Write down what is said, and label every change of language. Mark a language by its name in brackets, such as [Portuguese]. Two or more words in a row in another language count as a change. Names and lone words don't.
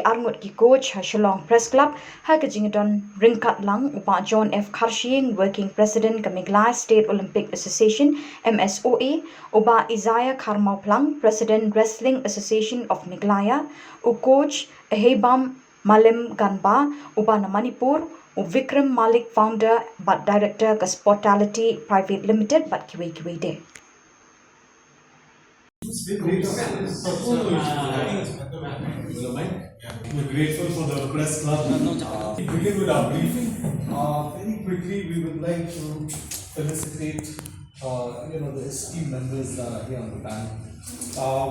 [Khasi] arngut ki coach ha Shillong Press Club haka jingadon ringkat lang upa John F Kharshing [English] working president [Khasi] ka Meghalaya State Olympic Association MSOA uba Isaiah Kharmauplang president Wrestling Association of Meghalaya u coach Hebam Malim Ganba uba na Manipur Vikram Malik founder but director ka Sportality Private Limited but kiwe de. [English] We're grateful for the press club. We begin with our briefing. Very quickly, we would like to felicitate the esteemed members here on the panel.